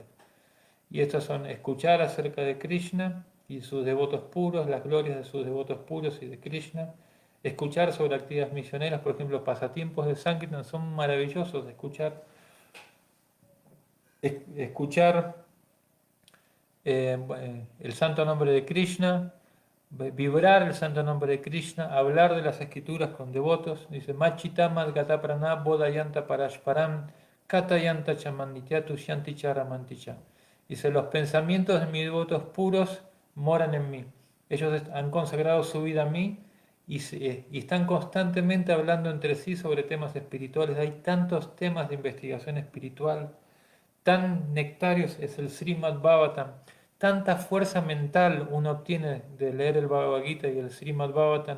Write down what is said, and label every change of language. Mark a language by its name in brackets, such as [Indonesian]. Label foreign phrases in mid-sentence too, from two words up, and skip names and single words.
[Spanish] Y estas son escuchar acerca de Krishna y sus devotos puros, las glorias de sus devotos puros y de Krishna, escuchar sobre actividades misioneras, por ejemplo, pasatiempos de Sankirtan son maravillosos, escuchar el santo nombre de Krishna, vibrar el santo nombre de Krishna, hablar de las escrituras con devotos. Dice, [Sanskrit] मच्चित्ता मद्गतप्राणा बोधयन्तः परस्परम् कथयन्तश्च मां नित्यं तुष्यन्ति च रमन्ति च. [Spanish] Dice, los pensamientos de mis devotos puros moran en mí. Ellos han consagrado su vida a mí y están constantemente hablando entre sí sobre temas espirituales. Hay tantos temas de investigación espiritual, tan nectarios es el Srimad Bhagavatam, tanta fuerza mental uno obtiene de leer el Bhagavad Gita y el Srimad Bhagavatam.